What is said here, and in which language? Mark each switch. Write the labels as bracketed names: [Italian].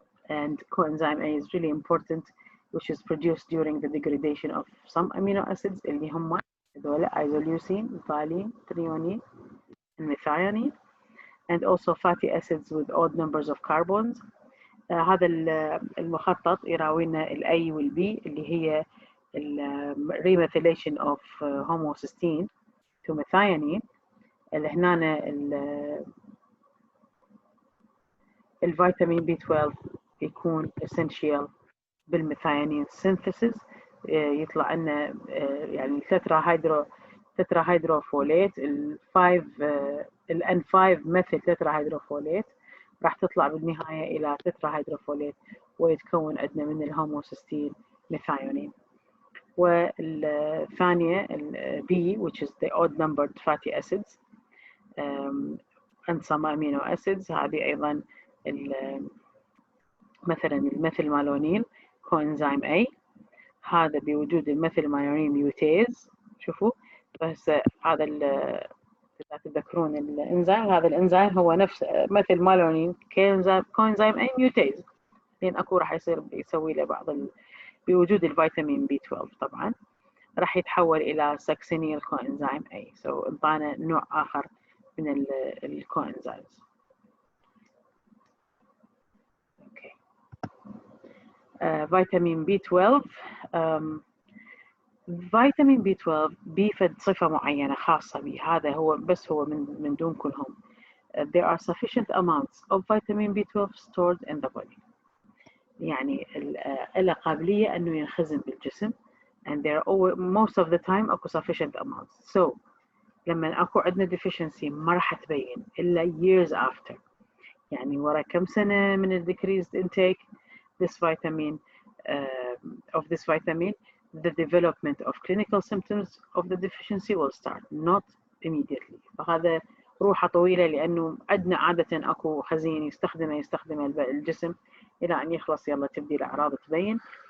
[English] And coenzyme A is really important, which is produced during the degradation of some amino acids [Arabic] اللي هم هذول [English] isoleucine, valine, threonine, and methionine, and also fatty acids with odd numbers of carbons. [Arabic] هذا المخطط يراوينا ال A وال B اللي هي [English] remethylation of homocysteine to methionine. [Arabic] اللي هنا الفيتامين B12 يكون essential بالميثيونين synthesis. يطلع لنا يعني تترا هيدروفوليت ال N5 مثل تترا هيدروفوليت راح تطلع بالنهاية إلى تترا هيدروفوليت ويتكون عندنا من الهوموسيستين ميثيونين. والثانية ال [English] B, which is the odd numbered fatty acids and some amino acids. [Arabic] هذه أيضا مثلا الميثيل مالونيل coenzyme A. هذا بوجود الميثيل مالونيل ميوتيز. شوفوا بس هذا تذكرون الانزيم. هذا الانزيم هو نفس مثل مالونين كوانزيم اي ميوتيز، لان اكو راح يصير يسوي له بعض بوجود الفيتامين بي 12 طبعا راح يتحول الى ساكسينيل كوانزيم اي. سو انطانا نوع اخر من الكوانزيمز. اوكي. فيتامين بي 12 فيتامين بي 12 بيفد صفة معينة خاصة به. هذا هو بس هو من دون كلهم. [English] There are sufficient amounts of vitamin B12 stored in the body. [Arabic] يعني له قابلية أنه ينخزن بالجسم. [English] And there are most of the time [Arabic] أكو [English] sufficient amounts. [Arabic] So لما أكو عندنا deficiency ما راح تبين إلا [English] years after. [Arabic] يعني ورا كم سنة من ال [English] decreased intake this vitamin of this vitamin, the development of clinical symptoms of the deficiency will start, not immediately. [Arabic] فهذا روحه طويلة لأنه عندنا عادة أكو خزين يستخدمه الجسم إلى أن يخلص يلا تبدي الأعراض تبين.